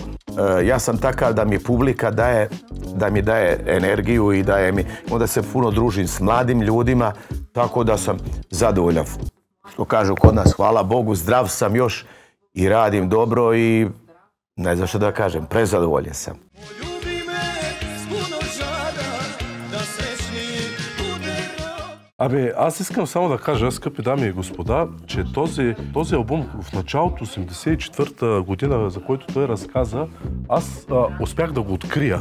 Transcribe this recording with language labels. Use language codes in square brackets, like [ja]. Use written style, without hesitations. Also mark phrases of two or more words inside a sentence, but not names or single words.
[sr] Ja sam takav da mi publika da mi daje energiju i daje mi, onda se puno družim s mladim ljudima, tako da sam zadovoljan. Što kažu kod nas, hvala Bogu, zdrav sam još i radim dobro i ne znam što da kažem, prezadovoljen sam. [bg] Абе, аз искам само да кажа, скъпи дами и господа, че този албум в началото, 84-та година, за който той разказа, аз успях да го открия.